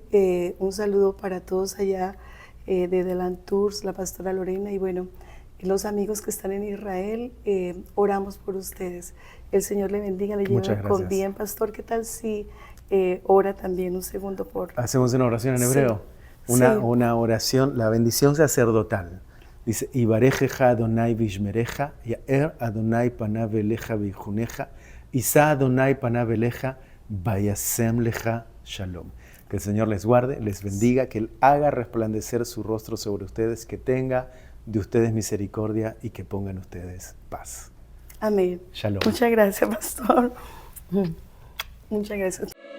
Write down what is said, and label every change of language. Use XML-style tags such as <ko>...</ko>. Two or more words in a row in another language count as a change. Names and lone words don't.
<es>Un saludo para todos allá de Deland Tours, la pastora Lorena y bueno, los amigos que están en Israel, oramos por ustedes. El Señor le bendiga, le lleve con bien. Pastor, ¿qué tal si ora también un segundo por... Hacemos una oración en hebreo, una oración, la bendición sacerdotal. Dice,</es> <he>יברכך אדוני וישמרך, יאר אדוני פניו אליך ויחנך, ישא אדוני פניו אליך, וישם לך שלום.</he> <es>Que el Señor les guarde, les bendiga, que Él haga resplandecer su rostro sobre ustedes, que tenga de ustedes misericordia y que ponga en ustedes paz. Amén. Shalom. Muchas gracias, pastor. Muchas gracias.</es>